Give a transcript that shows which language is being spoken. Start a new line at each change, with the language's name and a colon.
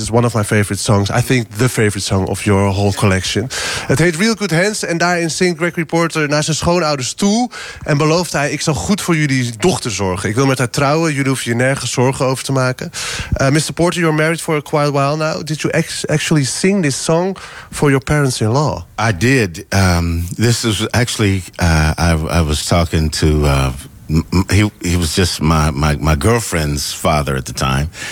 English: It's one of my favorite songs. I think the favorite song of your whole collection.
Dutch: Het heet Real Good Hands. En daarin zingt Gregory Porter naar zijn schoonouders toe. En belooft hij, ik zal goed voor jullie dochter zorgen. Ik wil met haar trouwen. Jullie hoeven je nergens zorgen over te maken. Mr.
English: Porter, you're married for quite a while now. Did you actually sing this song for your parents-in-law? I did. This is actually, I was talking to, he was just my girlfriend's father at the time.